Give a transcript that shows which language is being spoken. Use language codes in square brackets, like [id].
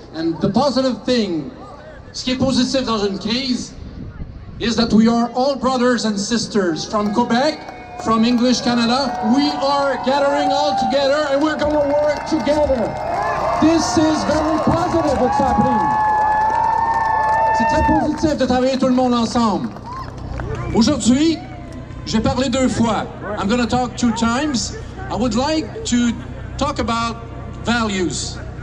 [en] And the positive thing, [fr] ce qui est positif dans une crise, [en] is that we are all brothers and sisters from Quebec, from English Canada. We are gathering all together and we're going to work together. This is very positive what's happening. [fr] C'est très positif de travailler tout le monde ensemble. Aujourd'hui, j'ai parlé 2 fois. [en] I'm going to talk 2 times. I would like to talk about values.